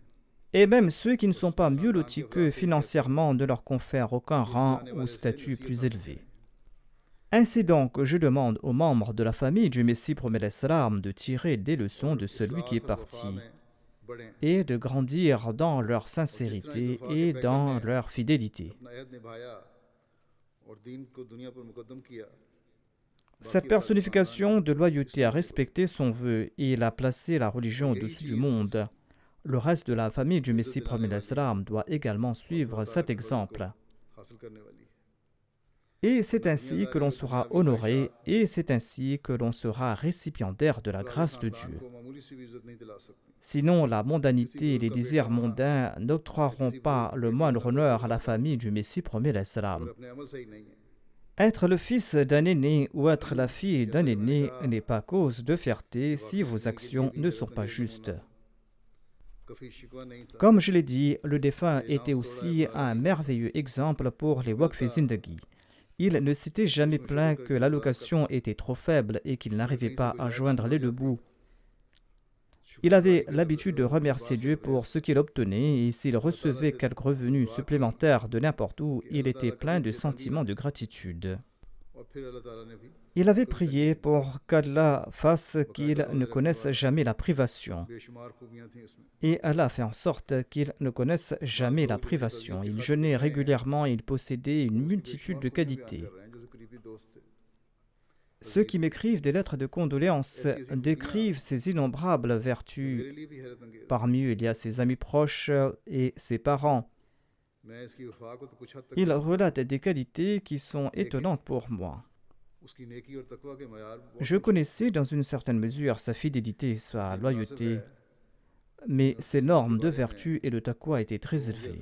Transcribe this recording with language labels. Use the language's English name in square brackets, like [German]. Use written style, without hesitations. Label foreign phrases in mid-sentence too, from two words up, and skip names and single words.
[French] Et même ceux qui ne sont pas mieux lotis qu'eux financièrement ne leur confèrent aucun rang ou statut plus élevé. Ainsi donc, je demande aux membres de la famille du Messie premier l'Islam de tirer des leçons de celui qui est parti [Urdu] بڑھے [French] et de grandir dans leur sincérité et dans leur fidélité. [Urdu] اپنا عہد نبھایا اور دین کو دنیا پر مقدم کیا [French] Cette personnification de loyauté a respecté son vœu et il a placé la religion au-dessus du monde. Le reste de la famille du Messie premier l'Islam doit également suivre cet exemple. [Urdu] حاصل کرنے والی ہے [French] Et c'est ainsi que l'on sera honoré et c'est ainsi que l'on sera récipiendaire de la grâce de Dieu. [Urdu] کو معمولی سی بھی عزت نہیں دلا سکتی [French] Sinon, la mondanité et les désirs mondains n'octroieront pas le moindre honneur à la famille du Messie premier l'Islam. [Urdu] اور اپنے عمل صحیح نہیں ہے [French] Être le fils d'un aîné ou être la fille d'un aîné n'est pas cause de fierté si vos actions ne sont pas justes. [Urdu] کبھی شکوہ نہیں تھا [French] Comme je l'ai dit, le défunt était aussi un merveilleux exemple pour les [Urdu] وقف زندگی. [French] Il ne s'était jamais plaint que l'allocation était trop faible et qu'il n'arrivait pas à joindre les deux bouts. Il avait l'habitude de remercier Dieu pour ce qu'il obtenait et s'il recevait quelque revenu supplémentaire de n'importe où, il était plein de sentiments de gratitude. [Urdu] اور پھر اللہ تعالیٰ نے بھی [French] Il avait prié pour qu'Allah fasse qu'il ne connaisse jamais la privation. [Urdu] بےشمار خوبیاں تھیں اس میں [French] Et Allah a fait en sorte qu'il ne connaisse jamais la privation. Il jeûnait régulièrement et il possédait une multitude de qualités. [Urdu] کر رہے ہیں جیسے قریبی دوست تھے [French] Ceux qui m'écrivent des lettres de condoléances décrivent ses innombrables vertus. Parmi eux, il y a ses amis proches et ses parents. Il relate des qualités qui sont étonnantes pour moi. Je connaissais dans une certaine mesure sa fidélité, sa loyauté, mais ses normes de vertu et de taqwa étaient très élevées.